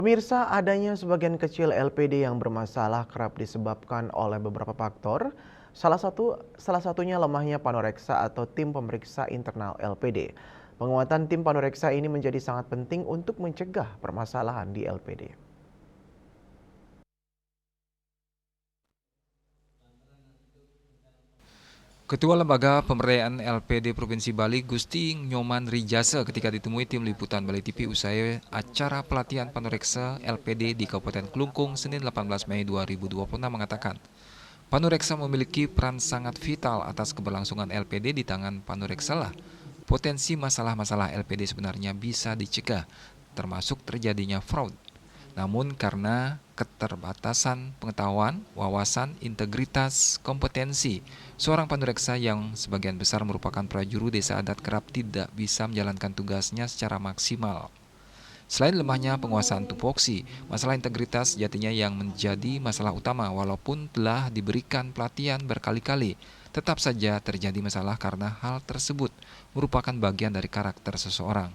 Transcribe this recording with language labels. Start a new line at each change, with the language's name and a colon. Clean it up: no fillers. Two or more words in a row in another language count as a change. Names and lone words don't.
Indonesian: Pemirsa, adanya sebagian kecil LPD yang bermasalah kerap disebabkan oleh beberapa faktor. Salah satunya lemahnya panoreksa atau tim pemeriksa internal LPD. Penguatan tim panoreksa ini menjadi sangat penting untuk mencegah permasalahan di LPD. Ketua Lembaga Pemberdayaan LPD Provinsi Bali, Gusti Nyoman Rijasa, ketika ditemui tim liputan Bali TV usai acara pelatihan panoreksa LPD di Kabupaten Klungkung Senin 18 Mei 2026 mengatakan, panoreksa memiliki peran sangat vital atas keberlangsungan LPD. Di tangan panoreksa lah potensi masalah-masalah LPD sebenarnya bisa dicegah, termasuk terjadinya fraud. Namun karena keterbatasan pengetahuan, wawasan, integritas, kompetensi, seorang panoreksa yang sebagian besar merupakan prajuru desa adat kerap tidak bisa menjalankan tugasnya secara maksimal. Selain lemahnya penguasaan tupoksi, masalah integritas jatinya yang menjadi masalah utama walaupun telah diberikan pelatihan berkali-kali. Tetap saja terjadi masalah karena hal tersebut merupakan bagian dari karakter seseorang.